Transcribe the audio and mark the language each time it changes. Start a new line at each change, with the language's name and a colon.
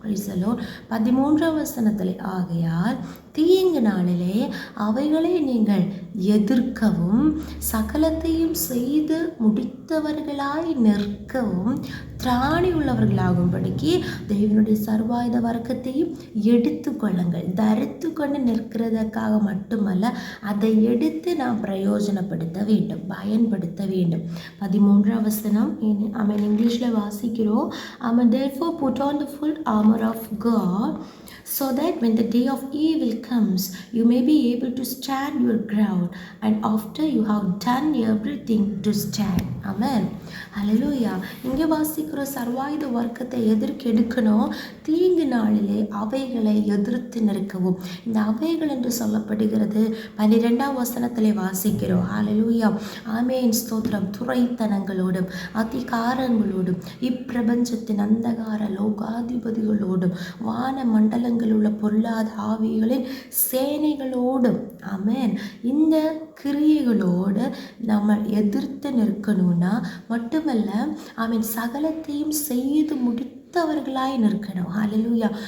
Tamil: 13ஆம் வசனத்திலே, ஆகையால் தீங்கு நாளிலே அவைகளை நீங்கள் எதிர்க்கவும் சகலத்தையும் செய்து முடித்தவர்களாய் நிற்கவும் திராணி உள்ளவர்களாகும்படிக்கு தேவனுடைய சர்வாயுத வர்க்கத்தையும் எடுத்து கொள்ளுங்கள். தரித்து கொண்டு நிற்கிறதற்காக மட்டுமல்ல, அதை எடுத்து நாம் பிரயோஜனப்படுத்த வேண்டும், பயன்படுத்த வேண்டும். 13ஆம் வசனம் இங்கிலீஷில் வாசிக்கிறோம்.
English: Therefore put on the full armor of God so that when the day of evil comes you may be able to stand your ground, and after you have done everything to stand. Amen. Hallelujah.
Tamil: இங்கே வாசிக்கிற சர்வாயுத வர்க்கத்தை எடுக்கணும். தீங்கு நாளிலே அவைகளை எதிர்த்து நிற்கவும். இந்த அவைகள் என்று சொல்லப்படுகிறது 12ஆம் வசனத்திலே வாசிக்கிறோம். ஹல்லேலூயா. ஆமென். ஸ்தோத்திரம். துரைத்தனங்களோடும் அதிகாரங்களோடும் இப்பிரபஞ்சத்தின் அந்தகார லோகாதிபதிகளோடும் வான மண்டலங்கள் உள்ள பொல்லாத ஆவிகளின் சேனைகளோடும் இந்த கிரியைகளோடு நம்ம எதிர்த்து நிற்கணும்னா மட்டுமல்ல, சகலத்தையும் செய்து முடித்தவர்களாய் நிற்கணும். ஹல்லேலூயா.